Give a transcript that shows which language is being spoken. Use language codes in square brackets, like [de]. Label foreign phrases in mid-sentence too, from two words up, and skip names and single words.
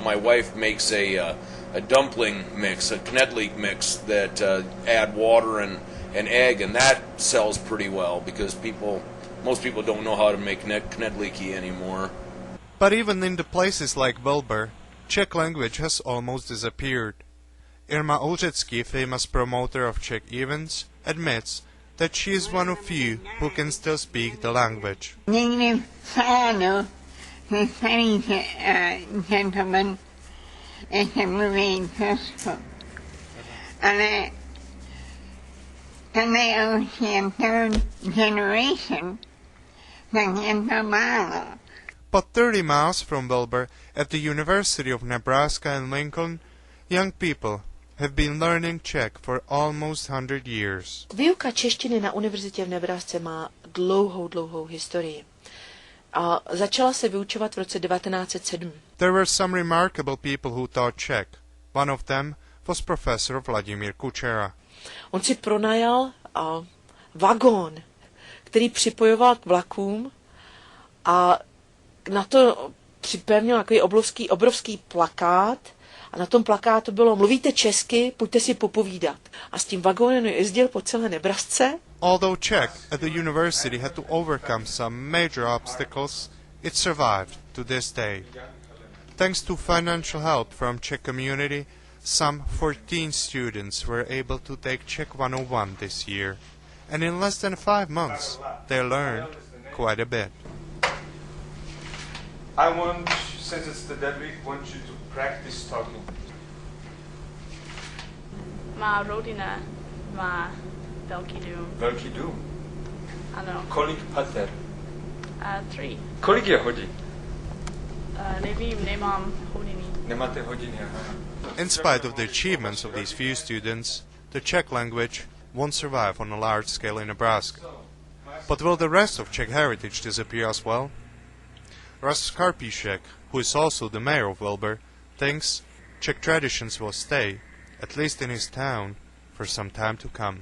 [en] My wife makes a dumpling mix, a knedlík mix that add water and egg, and that sells pretty well because most people don't know how to make knedlíky anymore. But even in the places like Wilber, Czech language has almost disappeared. Irma Olžecký, famous promoter of Czech events, admits that she is one of few who can still speak the language. [cs] Někdy v sálu se starý gentleman ještě mluví česku, ale tohle už je [en] third generation, [cs] tak je to málo. [en] But 30 miles from Wilber, at the University of Nebraska in Lincoln, young people have been learning Czech for almost 100 years. [cs] Výuka češtiny na univerzitě v Nebrasce má dlouhou historii. A začala se vyučovat v roce 1907. [en] There were some remarkable people who taught Czech. One of them was Professor Vladimír Kučera. [cs] On si pronajal vagón, který připojoval k vlakům a na to připevnil takový obrovský plakát a na tom plakátu bylo: mluvíte česky, pojďte si popovídat. A s tím vagónem jezdil po celé Nebrasce. [en] Although Czech at the university had to overcome some major obstacles, it survived to this day. Thanks to financial help from Czech community, some 14 students were able to take Czech 101 this year, and in less than 5 months they learned quite a bit. I want, since it's the dead week, want you to practice talking. [cs] Má rodina má velký dům. Velký dům? Ano. Kolik pater? 3. Kolik je hodin? Nevím, nemám hodiny. Nemáte hodiny, aha. [en] In spite of the achievements of these few students, the Czech language won't survive on a large scale in Nebraska. But will the rest of Czech heritage disappear as well? Russ Karpíšek, who is also the mayor of Wilber, thinks Czech traditions will stay, at least in his town, for some time to come.